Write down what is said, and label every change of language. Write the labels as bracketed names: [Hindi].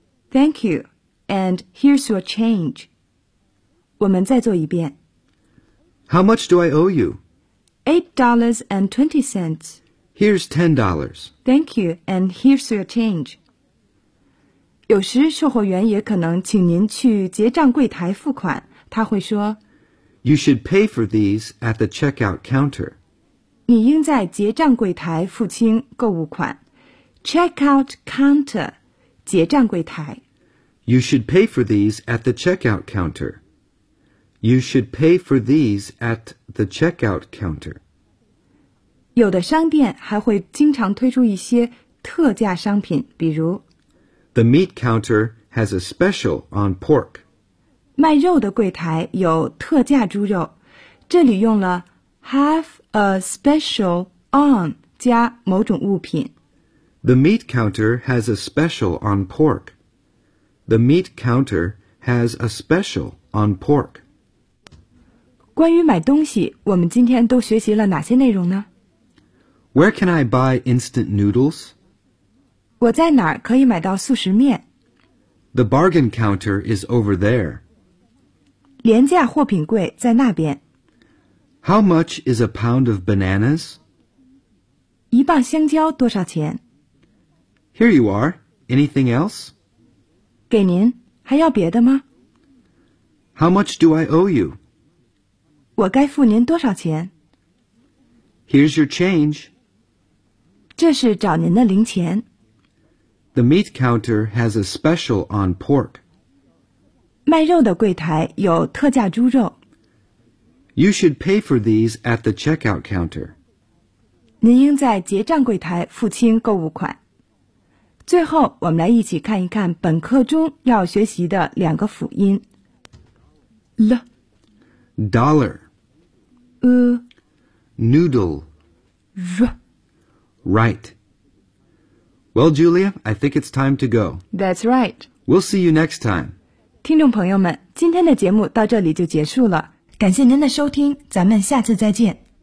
[English] Thank you, and here's your change. [Chinese] 我们再做一遍。 [English] How much do I owe you? $8.20. Here's $10. Thank you, and here's your change. [Chinese] 有时售货员也可能请您去结账柜台付款，他会说 [English] You should pay for these at the checkout counter. [Chinese] 你应在结账柜台付清购物款。Checkout counter, 结账柜台。 [English] You should pay for these at the checkout counter. You should pay for these at the checkout counter. [Chinese] 有的商店还会经常推出一些特价商品，比如 [English] The meat counter has a special on pork. [Chinese] 卖肉的柜台有特价猪肉。这里用了 [English] have a special on [Chinese] 加某种物品。 [English] The meat counter has a special on pork. The meat counter has a special on pork. [Chinese] 关于买东西，我们今天都学习了哪些内容呢？ [English] Where can I buy instant noodles? [Chinese] 我在哪儿可以买到速食面 [English] ？The bargain counter is over there. [Chinese] 廉价货品柜在那边。 [English] How much is a pound of bananas? [Chinese] 一磅香蕉多少钱 [English] ？Here you are. Anything else? [Chinese] 给您，还要别的吗 [English] ？How much do I owe you? [Chinese] 我该付您多少钱 [English] ？Here's your change. [Chinese] 这是找您的零钱。 [English] The meat counter has a special on pork. [Chinese] 卖肉的柜台有特价猪肉。 [English] You should pay for these at the checkout counter. [Chinese] 您应在结账柜台付清购物款。最后，我们来一起看一看本课中要学习的两个辅音。 [English] l dollar e noodle r right. Well, Julia, I think it's time to go. That's right. We'll see you next time. [Chinese] 听众朋友们，今天的节目到这里就结束了。感谢您的收听，咱们下次再见。